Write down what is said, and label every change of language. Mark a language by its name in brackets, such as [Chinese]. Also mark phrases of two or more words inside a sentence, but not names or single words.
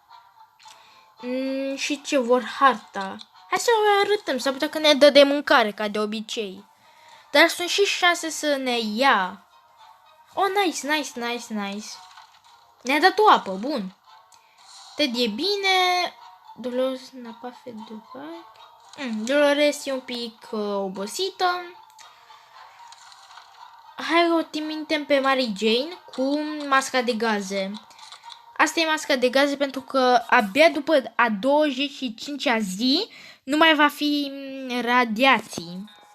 [Romanian] Și ce vor harta. Hai să o arătăm, s-ar putea că ne dă de mâncare, ca de obicei. Dar sunt și șanse să ne ia. Oh, nice. Ne-a dat o apă, bun. Ted e bine. [French] Dolores n'a pas fait de vague. [Romanian] Dolores e un pic obosită. Hai o trimitem pe Mary Jane cu masca de gaze. Asta e masca de gaze pentru că abia după a 25-a zi nu mai va fi radiații.